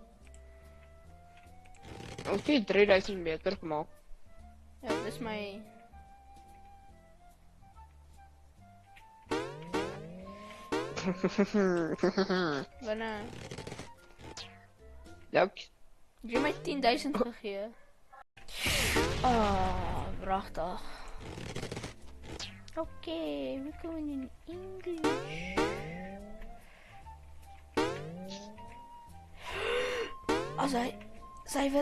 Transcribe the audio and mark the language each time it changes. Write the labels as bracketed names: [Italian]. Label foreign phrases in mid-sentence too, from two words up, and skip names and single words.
[Dutch] Hoe heb je 3000 meter gemaakt? Ja, dat is mijn... Waarna? Leuk. [Afrikaans] Jy my 10.000 gegee. Ah, pragtig. [English] Okay, we're going in English. As I wat.